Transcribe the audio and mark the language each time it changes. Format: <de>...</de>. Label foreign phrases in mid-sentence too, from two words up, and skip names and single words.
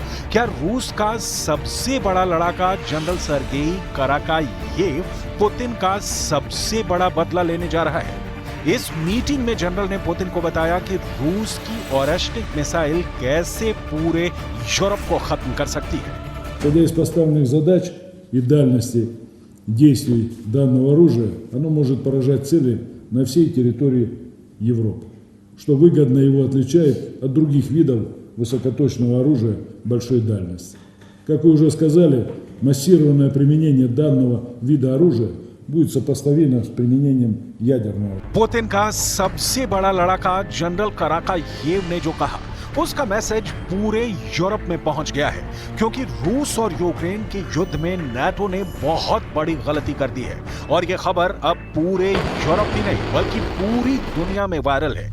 <hi>क्या रूस का सबसे बड़ा लड़ाका जनरल सर्गेई कराकायेव पुतिन का सबसे बड़ा बदला लेने जा रहा है? इस मीटिंग में जनरल ने पुतिन को बताया कि रूस की ओरेश्निक मिसाइल कैसे पूरे यूरोप को खत्म कर सकती है।</hi> <ru>Исходя из поставленных задач и дальности действий данного оружия, оно может поражать цели на всей территории Европы, что выгодно его отличает от других видов высокоточного оружия большой дальности. Как вы уже сказали, массированное применение данного вида оружия будет сопоставимо с применением ядерного.</ru> <hi>पुतिन का सबसे बड़ा लड़ाका जनरल कराकायेव ने जो कहा उसका मैसेज पूरे यूरोप में पहुंच गया है, क्योंकि रूस और यूक्रेन के युद्ध में नाटो ने बहुत बड़ी गलती कर दी है और यह खबर अब पूरे यूरोप ही नहीं बल्कि पूरी दुनिया में वायरल है।</hi>